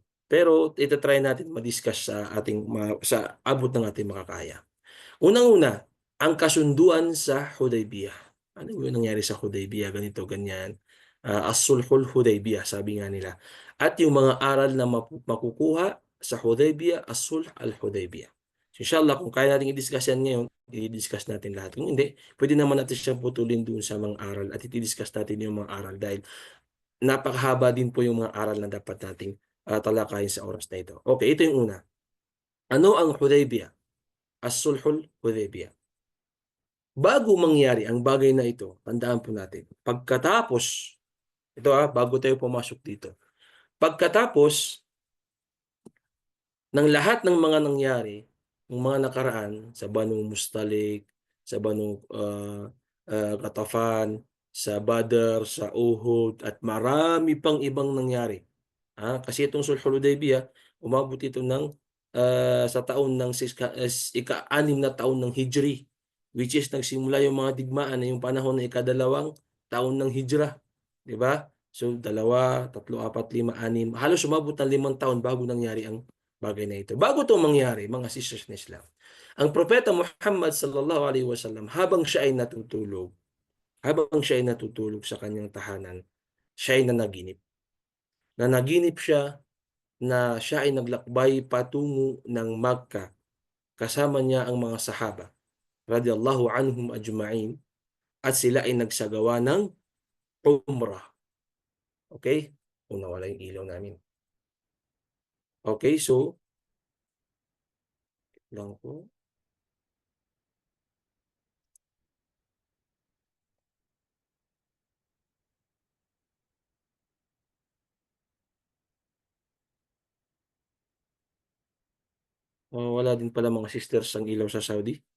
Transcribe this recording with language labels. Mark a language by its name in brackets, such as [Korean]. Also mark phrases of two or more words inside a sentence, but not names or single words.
[Filipino] Pero ito try natin ma-discuss sa abot ng ating makakaya. Unang-una, ang kasunduan sa Hudaybiyah. Ano yung nangyari sa Hudaybiyah? Ganito, ganyan. As-sulhul Hudaybiyah, sabi nga nila. At yung mga aral na makukuha sa Hudaybiyah, as-sulh al-Hudaybiyah. So, inshallah, kung kaya natin i-discuss yan ngayon, i-discuss natin lahat. Kung hindi, pwede naman natin siyang putulin doon sa mga aral at i-discuss natin yung mga aral dahil napakahaba din po yung mga aral na dapat nating talakayin sa oras na ito. Okay, ito yung una. Ano ang Hudaybiyah? As-sulhul Hudaybiyah. Bago mangyari ang bagay na ito, tandaan po natin, bago tayo pumasok dito, pagkatapos ng lahat ng mga nangyari, ng mga nakaraan sa Banu Mustalik, sa Banu Katafan, sa Badr, sa Uhud, at marami pang ibang nangyari. Kasi itong Sulhul Hudaybiyah, umabot ito sa taon ng ika-6 na taon ng Hijri, which is nagsimula yung mga digmaan na yung panahon na ika-2 taon ng Hijrah. Di ba? So, 2, 3, 4, 5, 6, halos umabot ng 5 taon bago nangyari ang bagay na ito. Bago ito mangyari, mga sisters na Islam, ang Propeta Muhammad [Arabic] صلى الله عليه وسلم, [Filipino] habang siya ay natutulog sa kanyang tahanan, siya ay nanaginip. Nanaginip siya na siya ay naglakbay patungo ng Makkah kasama niya ang mga sahaba [Arabic] رضي الله عنهم أجمعين [Filipino] at sila ay nagsagawa ng umrah. Okay? Nawala yung ilaw namin. Okay, so lang po. Wala din pala mga sisters ang ilaw sa Saudi.